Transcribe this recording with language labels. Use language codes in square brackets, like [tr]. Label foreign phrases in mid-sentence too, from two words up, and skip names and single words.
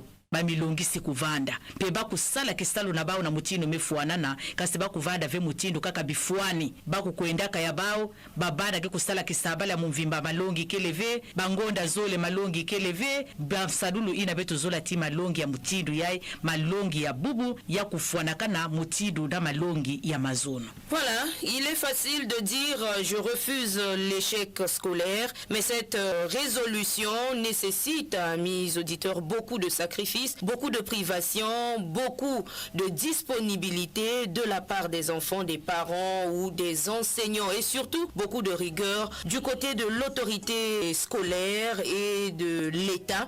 [ktu] bamilongisi kuvanda pe bakusala kisalo na bao na mutindo mefuanana kasi bakuvanda ve mutindo kaka bifuani bakukwendaka ya bao babana ke kusala kisabala ya mumvimba malongi keleve bangonda zole malongi keleve basadulu ina beto zola ti malongi ya mutindo yai malongi ya bubu ya kufuanaka na mutindo na malongi ya mazono. [fr] Voilà, il est facile de dire je refuse l'échec scolaire, mais cette résolution nécessite, amis auditeurs, beaucoup de sacrifices, beaucoup de privations, beaucoup de disponibilité de la part des enfants, des parents ou des enseignants et surtout beaucoup de rigueur du côté de l'autorité scolaire et de l'État.